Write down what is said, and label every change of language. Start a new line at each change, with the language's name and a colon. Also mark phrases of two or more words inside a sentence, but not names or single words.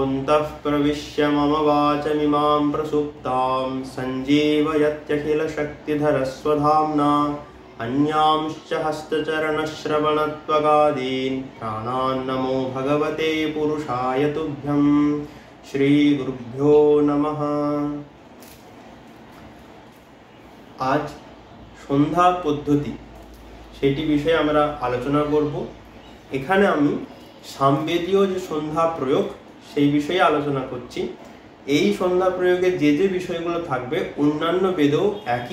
Sanskrit: अन्तः प्रविश्य मम वाचमिमां प्रसुप्तां सञ्जीवयत्यखिलशक्तिधरस्वधाम्ना अन्यांश्च हस्तचरणश्रवणत्वगादीन् प्राणान् नमो भगवते पुरुषाय तुभ्यं। श्रीगुरुभ्यो नमः।
Bangla: आज সন্ধ্যা পদ্ধতি সেটি বিষয়ে আমরা আলোচনা করব। এখানে আমি সামবেদীয় যে সন্ধ্যা প্রয়োগ সেই বিষয়ে আলোচনা করছি। এই সন্ধ্যা প্রয়োগে যে যে বিষয়গুলো থাকবে অন্যান্য বেদেও একই।